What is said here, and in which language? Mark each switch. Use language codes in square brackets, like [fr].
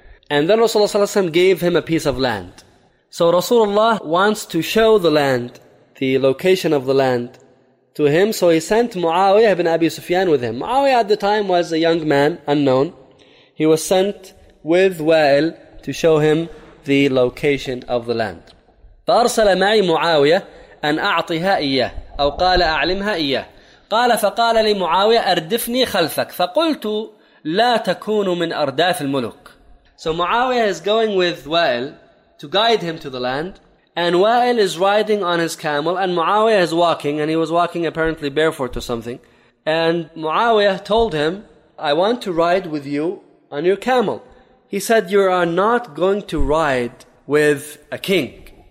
[en] And then Rasulullah ﷺ gave him a piece of land. So Rasulullah wants to show the land, the location of the land, to him. So he sent Muawiyah ibn Abi Sufyan with him. Muawiyah at the time was a young man, unknown. He was sent with Wa'il to show him the location of the land. [ar] فأرسل معي معاوية أن أعطيها إياه أو قال أعلمها إياه. قال فقال لي معاوية أردفني خلفك. فقلت لا تكون من أرداف الملوك. [en] So Muawiyah is going with Wa'il to guide him to the land, and Wa'il is riding on his camel, and Muawiyah is walking, and he was walking apparently barefoot or something. And Muawiyah told him, I want to ride with you on your camel. He said, you are not going to ride with a king.